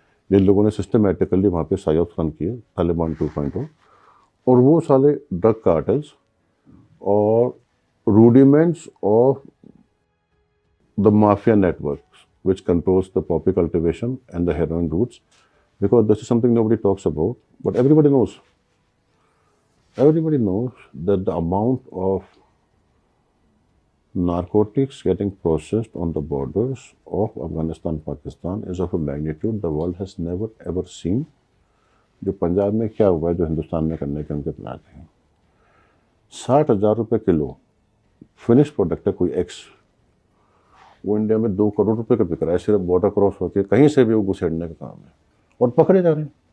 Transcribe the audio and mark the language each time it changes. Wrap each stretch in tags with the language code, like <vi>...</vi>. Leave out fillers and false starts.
<hi>जिन लोगों ने</hi> <en>systematically वहाँ पे site run किए तालिबान 2.0,</en> <hi>और वो साले</hi> <en>Drug cartels और rudiments of the mafia networks which controls the poppy cultivation and the heroin routes, because this is something nobody talks about, but everybody knows. Everybody knows that the amount of narcotics getting processed on the borders of Afghanistan, Pakistan is of a magnitude the world has never ever seen.</en> <hi>जो पंजाब में क्या हुआ है, जो हिंदुस्तान में करने के उनके प्लान हैं। 60,000 रुपये किलो फिनिश प्रोडक्ट है कोई एक्स, वो इंडिया में 2 करोड़ रुपए का बिक रहा है, सिर्फ बॉर्डर क्रॉस होकर कहीं से भी वो घुसेड़ने का काम है, और पकड़े जा रहे हैं।</hi>